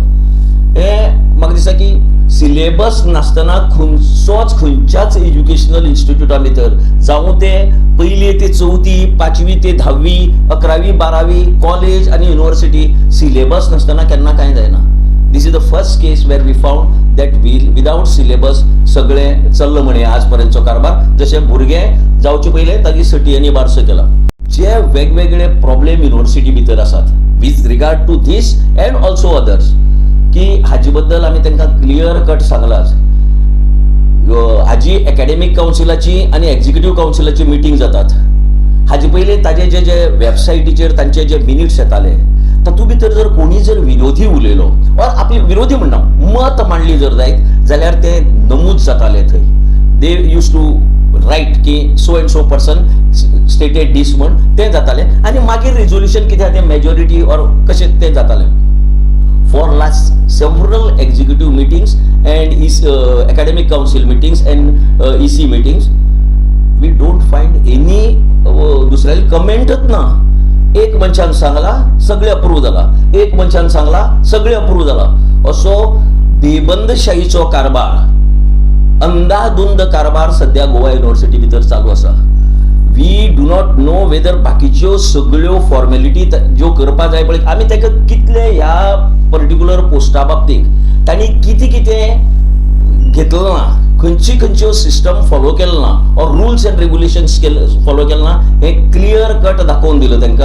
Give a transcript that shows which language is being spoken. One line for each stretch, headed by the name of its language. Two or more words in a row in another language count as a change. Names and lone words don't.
Konkani: हे म्हाका दिसता की सिलेबस नासतना खंयच्याच
English: educational institute
Konkani: भितर, जावं ते 1ली ते 4थी, 5वी ते 10वी, 11वी 12वी, कॉलेज आनी युनिवर्सिटी, सिलेबस नासतना केन्ना कांय जायना.
English: This is the first case where we found that without syllabus
Konkani: सगळें चल्लं म्हणे आज पर्यंतचो कारभार. जशें भुरगें जावचे पयले ताची सटी आनी बारसो केला. जे वेगवेगळे प्रॉब्लेम युनिवर्सिटी भितर आसात
English: with regard to this and also others,
Konkani: की हाजे बद्दल आमी तांकां
English: clear cut
Konkani: सांगलाच. हाजी
English: academic council
Konkani: आनी
English: executive council
Konkani: मिटींग जातात. हाजे पयलीं ताजे जे वेबसायटीचेर तांचे जे मिनिट्स येताले तातूंत भितर जर कोणी जर विरोधी उलयलो वा आपली विरोधी म्हणना मत मांडली जर जायत जाल्यार ते नमूद जाताले थंय.
English: They use to write
Konkani: की
English: so and so person stated this
Konkani: म्हण तें जातालें आनी मागीर रिजोल्युशन कितें तें
English: majority or
Konkani: कशें तें जातालें.
English: For last several executive meetings and academic council meetings and EC meetings, we don't find any
Konkani: दुसऱ्याली कमेंटच ना. एक मनशान सांगला सगळे अप्रूव्ह जाला, एक मनशान सांगला सगळे अप्रूव्ह जाला. असो बेबंदशाहीचो कारभार, अंधाधुंद कारभार सध्या गोवा युनिवर्सिटी भितर चालू आसा.
English: We do not know whether
Konkani: बाकीच्यो सगळ्यो फॉर्मेलिटी ज्यो करपा जाय पळय आमी ताका कितले ह्या
English: particular post
Konkani: बाबतींत तांणी कितें घेतलं ना खंयच्यो
English: system follow
Konkani: केलो ना और
English: rules and regulations follow
Konkani: केलो ना हे क्लियर कट दाखोवन दिलो तांकां.